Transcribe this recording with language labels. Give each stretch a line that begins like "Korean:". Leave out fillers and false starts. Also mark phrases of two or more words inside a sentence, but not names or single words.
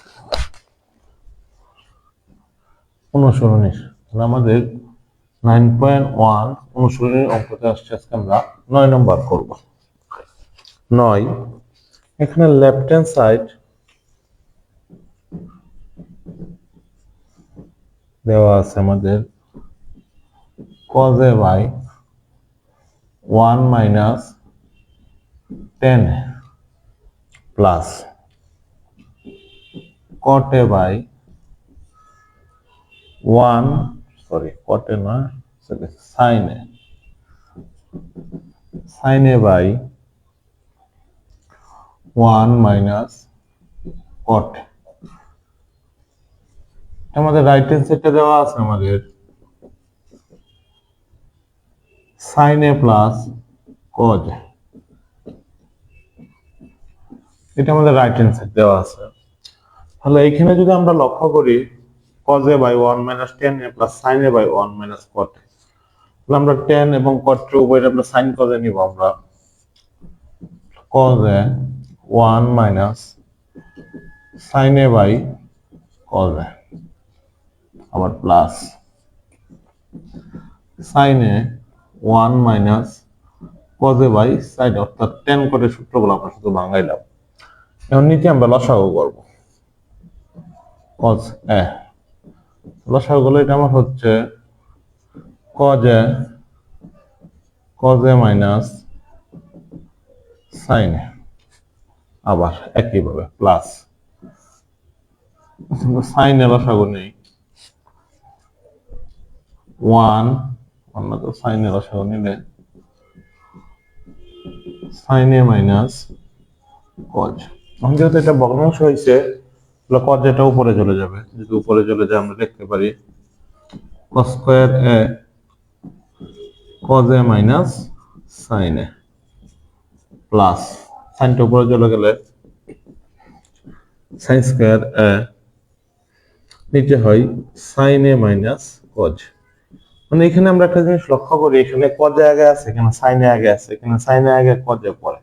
Bangla: অনুসরণী আমাদের 9.1 অনুসরণীর অঙ্কতে আসছে। আজকে আমরা 9 নম্বর করব। 9, এখানে
English: left hand side
Bangla: দেওয়া আছে আমাদের
English: cos a by 1 minus 10 plus cot a by 1, cot a na, sin a by 1 minus cot.
Bangla: আমাদের
English: right hand
Bangla: সাইডটা দেওয়া আছে আমাদের
English: sin a plus cos।
Bangla: এটা আমাদের
English: right hand side
Bangla: দেওয়া আছে। তাহলে এখানে যদি আমরা লক্ষ্য করি
English: cos a by 1 minus 10 a plus sin a by 1 minus cot,
Bangla: তাহলে আমরা 10 এবং cot এর উভয়টা আমরা
English: sin cos a
Bangla: নিব।
English: আমরা cos a 1 minus sin a by cos a, আবার প্লাস sin a 1 minus cos a by sin,
Bangla: অর্থাৎ
English: tan cot
Bangla: এর সূত্রগুলো আমরা শুধু ভাঙাইলাম। এখন নিচে আমরা লসাগু করব।
English: cos a
Bangla: লসাগু গুলো এটা আমার হচ্ছে
English: cos a minus sin a,
Bangla: আবার একইভাবে
English: plus sin a
Bangla: লসাগু নেই 1, আমরা তো
English: sin a
Bangla: লসাগু নিলে
English: sin a minus cos।
Bangla: এখন যেহেতু এটা ভগ্নাংশ হয়েছে, cos এটা উপরে চলে যাবে। যদি উপরে চলে যায় আমরা লিখতে পারি
English: cos square a cos a minus sin a
Bangla: প্লাস সাইনটা উপরে চলে গেলে
English: sin square a,
Bangla: নিচে হয়
English: sin a minus cos।
Bangla: মানে এখানে আমরা একটা জিনিস লক্ষ্য করি, এখানে
English: cos a
Bangla: আগে আছে, এখানে
English: sin a
Bangla: আগে আছে, এখানে
English: sin a
Bangla: আগে
English: cos a
Bangla: পরে।